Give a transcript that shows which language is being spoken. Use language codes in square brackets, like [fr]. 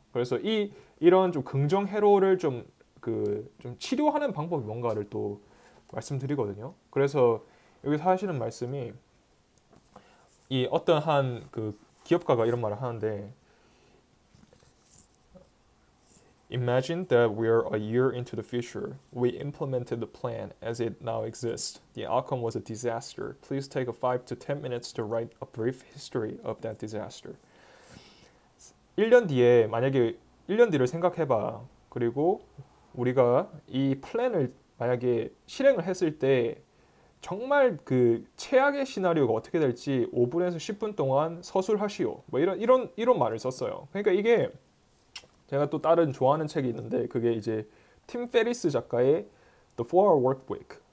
[ko] 그래서 이런 좀 긍정 회로를 좀 치료하는 방법이 뭔가를 또 말씀드리거든요. 그래서 여기서 하시는 말씀이 이 어떤 한 그 기업가가 이런 말을 하는데 [en] Imagine that we're a year into the future. We implemented the plan as it now exists. The outcome was a disaster. Please take a 5 to 10 minutes to write a brief history of that disaster. [ko] 1년 뒤에 만약에 1년 뒤를 생각해봐. 그리고 우리가 이 플랜을 만약에 실행을 했을 때 정말 그 최악의 시나리오가 어떻게 될지 5분에서 10분 동안 서술하시오. 뭐 이런 말을 썼어요. 그러니까 이게 제가 또 다른 좋아하는 책이 있는데 그게 이제 팀 페리스 작가의 The 4-Hour Workweek.